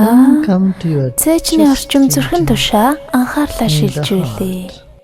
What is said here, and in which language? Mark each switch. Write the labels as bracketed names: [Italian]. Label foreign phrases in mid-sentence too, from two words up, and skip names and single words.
[English] And come to your [Mongolian] Цээжний [English] chest [Mongolian] орчим зүрхэн [English] region. [Mongolian] тушаа анхаарлаа [English] In the [Mongolian] шилжүүлээ. [English] heart.